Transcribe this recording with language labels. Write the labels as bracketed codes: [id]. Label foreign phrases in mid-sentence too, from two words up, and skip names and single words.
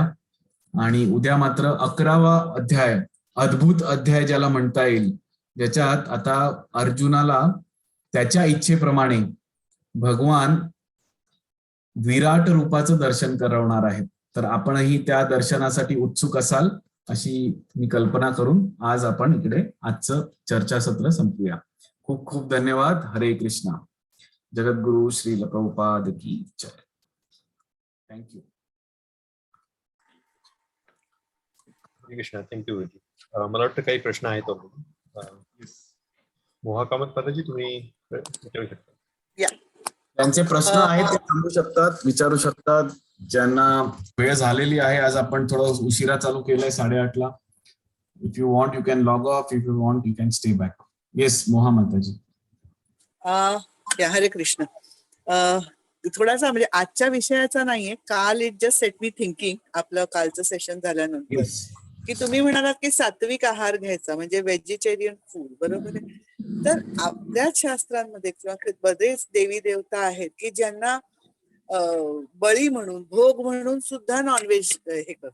[mr] आणि उद्या मात्र 11वा अध्याय, अद्भुत अध्याय ज्याला म्हणता येईल, ज्याच्यात आता अर्जुनाला त्याच्या इच्छेप्रमाणे भगवान विराट रूपाचं दर्शन करवणार आहेत. तर आपणही त्या दर्शनासाठी उत्सुक असाल अशी मी कल्पना करून आज आपण इकडे आजचं चर्चासत्र संपूया. खूप खूप धन्यवाद. हरे कृष्णा. जगद्गुरु श्रील प्रभुपाद [hi] की जय. [mr] थँक्यू. हरे कृष्णा. थँक्यू. मला वाटतं काही प्रश्न आहेत. मोहा कामत पादाजी तुम्ही विचारू शकता. त्यांचे प्रश्न आहेत ते सांगू शकतात, विचारू शकतात. ज्यांना वेळ झालेली आहे, आज आपण थोडं उशिरा चालू केलंय 8:30ला. [en] If you want you can log off, if you want you can stay back. [mr] येस मोहा माताजी. हरे कृष्ण. थोडासा म्हणजे आजच्या विषयाचा नाहीये, काल [en] it just set me thinking [mr] आपलं कालचं सेशन झाल्यानंतर की तुम्ही म्हणालात की सात्विक आहार घ्यायचा म्हणजे [en] vegetarian food, [mr] बरोबर आहे. तर आपल्याच शास्त्रांमध्ये किंवा बरेच देवी देवता आहेत की ज्यांना बळी म्हणून भोग म्हणून सुद्धा नॉनव्हेज हे करतात.